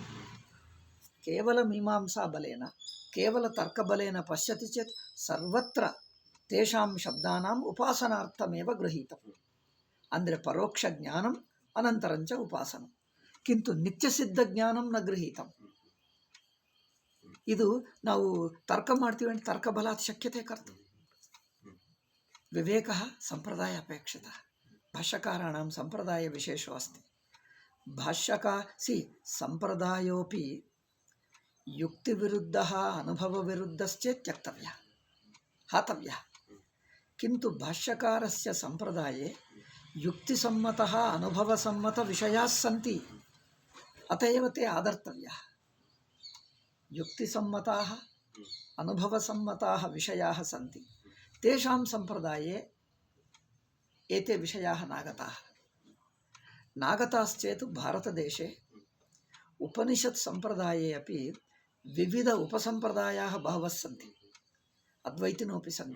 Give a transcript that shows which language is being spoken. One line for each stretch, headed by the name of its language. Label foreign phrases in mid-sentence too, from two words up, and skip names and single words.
Sanskrit: केवल मीमांसा बलेन, केवल तर्कबलेन पश्यति चेत् सर्वत्र तेषां शब्दानाम् उपासनार्थमेव गृहीतम्। अंद्रे परोक्ष ज्ञानम् अनन्तरं च उपासनं, किन्तु नित्यसिद्ध ज्ञानं न गृहीतम्।
Kannada: ಇದು ನಾವು ತರ್ಕ ಮಾಡ್ತೀವಿ ಅಂತ
Sanskrit: ತರ್ಕಬಲಾತ್ ಶಕ್ಯತೆ ಕರ್ತು ವಿವೇಕ ಸಂಪ್ರದಾಯ ಅಪೇಕ್ಷಿತ ಭಾಷ್ಯಕಾರಾಣಾಂ ಸಂಪ್ರದಾಯ ವಿಶೇಷೋ ಅಸ್ತಿ ಸಂಪ್ರದಾಯೋಪಿ ಯುಕ್ತಿ ವಿರುದ್ಧ ಅನುಭವ ವಿರುದ್ಧಶ್ಚೇತ್ ತ್ಯಕ್ತವ್ಯ ಹಾತವ್ಯ किन्तु भाष्यकारस्य संप्रदाये युक्तिसम्मतः अनुभवसम्मत विषयाः सन्ति, अत एव ते आदर्तव्याः। युक्तिसम्मताः अनुभवसम्मताः विषयाः सन्ति, तेषां संप्रदाये एते विषयाः नागताश्चेत् भारतदेशे उपनिषत् संप्रदाये अपि विविध उपसंप्रदायाः बहवः सन्ति, अद्वैतिनोपि सन्ति।